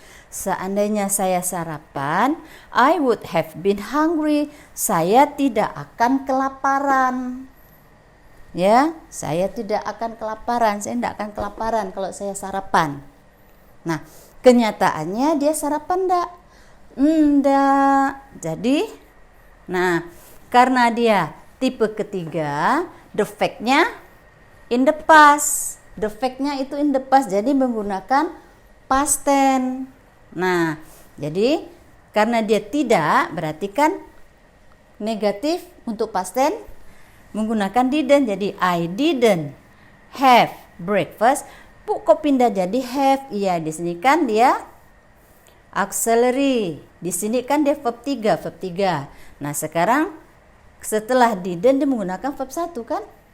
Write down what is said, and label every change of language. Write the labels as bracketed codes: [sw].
[id] Seandainya saya sarapan, [en] I would have been hungry. [id] Saya tidak akan kelaparan. Ya, saya tidak akan kelaparan. Saya tidak akan kelaparan kalau saya sarapan. Nah, kenyataannya dia sarapan enggak? Enggak. Jadi, nah, karena dia tipe ketiga, the fact-nya [en] in the past. [id] The fact-nya itu [en] in the past, [id] jadi menggunakan past tense. Nah, jadi karena dia tidak, berarti kan negatif untuk past tense menggunakan didn't. [en] Jadi I didn't have breakfast. [id] Bu, kok pindah jadi have? Iya, di sini kan dia auxiliary. Di sini kan dia verb 3, verb 3. Nah, sekarang setelah didn't dia menggunakan verb 1 kan?